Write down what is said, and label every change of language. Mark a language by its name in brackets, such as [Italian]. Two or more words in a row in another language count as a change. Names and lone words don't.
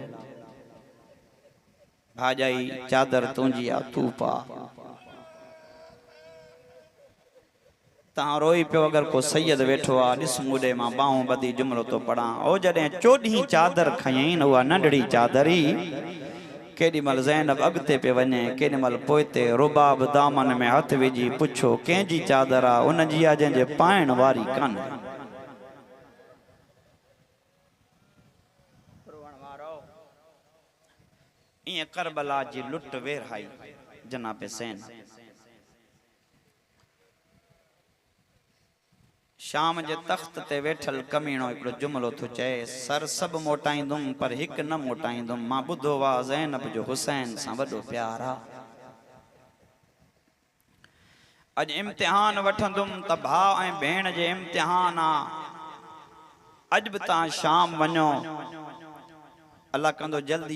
[Sindhi] भाॼाई चादर तुंहिंजी आहे तूं पा तहां रोई पियो अगर को सैयद वेठो आ ॾिस मुॾे मां बाहूं ॿधी जुमिलो तो पढ़ां ओ जॾहिं चोॾहीं चादर खयईं उहा नंढड़ी चादरी केॾी महिल ज़ैनब अॻिते पे वञे केॾी महिल पोइते रुबाब दामन में हथ विझी पुछो कंहिंजी चादर आहे उन जी आहे जंहिंजे पाइण वारी कान्हे ईअं करबला जी लुट वेरहाई जनाब हुसैन शाम जे तख्त ते वेठल कमीणो हिकिड़ो जुमिलो थो चए सर सभु मोटाईंदुमि पर हिकु न मोटाईंदुमि मां ॿुधो आहे ज़ैनब जो हुसैन सां वॾो प्यार आहे अॼु इम्तिहान वठंदुमि त भाउ ऐं भेण जे इम्तिहान आहे अॼु बि तव्हां शाम वञो अल्लाह कंदो जल्दी